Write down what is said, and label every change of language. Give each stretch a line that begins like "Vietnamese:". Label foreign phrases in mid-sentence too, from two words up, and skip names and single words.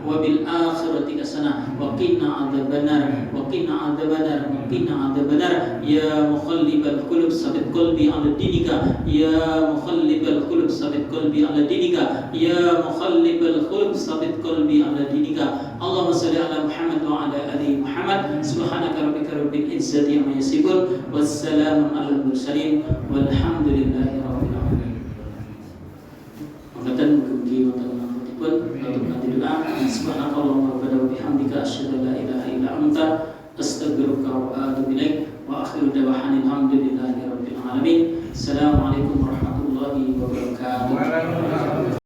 Arabic: وفي الآخرة حسنة وقنا عذاب النار وقنا عذاب النار وقنا عذاب النار يا مقلب القلوب ثبت قلبي على دينك يا مقلب القلوب ثبت قلبي على دينك يا مقلب القلوب ثبت قلبي على دينك اللهم صل على محمد وعلى آل محمد سبحانك ربك رب العزة عما يصفون والسلام على المرسلين والحمد لله رب العالمين.
Javanese: Mengatakan mugi wonten manfaatipun untuk nanti doa
Arabic: سبحانك اللهم وبحمدك أشهد أن لا إله إلا أنت أستغفرك وأتوب إليك وآخر دعوانا الحمد لله رب العالمين. السلام عليكم ورحمة الله وبركاته.